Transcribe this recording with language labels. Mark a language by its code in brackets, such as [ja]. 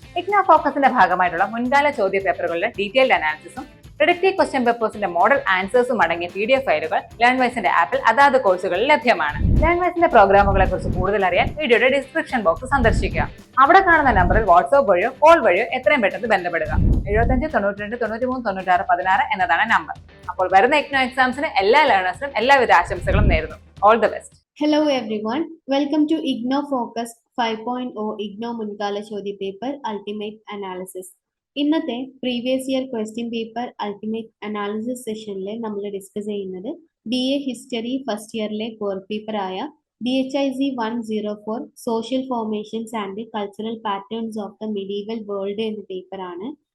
[ml] ഇഗ്നോ ഫോക്കസിന്റെ ഭാഗമായിട്ടുള്ള മുൻകാല ചോദ്യ പേപ്പറുകളുടെ ഡീറ്റെയിൽഡ് അനാലിസിസും പ്രിഡിക്റ്റീവ് ക്വസ്റ്റ്യൻ പേപ്പേഴ്സിന്റെ മോഡൽ ആൻസേഴ്സും അടങ്ങിയ PDF ഫയലുകൾ ലേൺവൈസിന്റെ ആപ്പിൽ അതാത് കോഴ്സുകളിൽ ലഭ്യമാണ്. ലേൺവൈസിന്റെ പ്രോഗ്രാമുകളെ കുറിച്ച് കൂടുതൽ അറിയാൻ വീഡിയോയുടെ ഡിസ്ക്രിപ്ഷൻ ബോക്സ് സന്ദർശിക്കുക. അവിടെ കാണുന്ന നമ്പറിൽ വാട്സ്ആപ്പ് വഴിയോ കോൾ വഴിയോ എത്രയും പെട്ടെന്ന് ബന്ധപ്പെടുക. 75 92 93 96 16 എന്നതാണ് നമ്പർ. അപ്പോൾ വരുന്ന ഇഗ്നോ എക്സാംസിന് എല്ലാ ലേണേഴ്സിനും എല്ലാവിധ ആശംസകളും നേരുന്നു. [en] All the best. Hello everyone, welcome to IGNO Focus 5.0 IGNO [ml] മുൻകാല ചോദ്യ പേപ്പർ അൾട്ടിമേറ്റ് അനാലിസിസ്. ഇന്നത്തെ previous year question paper ultimate analysis സെഷനിൽ നമ്മൾ ഡിസ്കസ് ചെയ്യുന്നത് BA history first ഇയറിലെ core പേപ്പറായ DHIC 104 social formations and cultural patterns of the medieval world എന്ന പേപ്പറാണ്.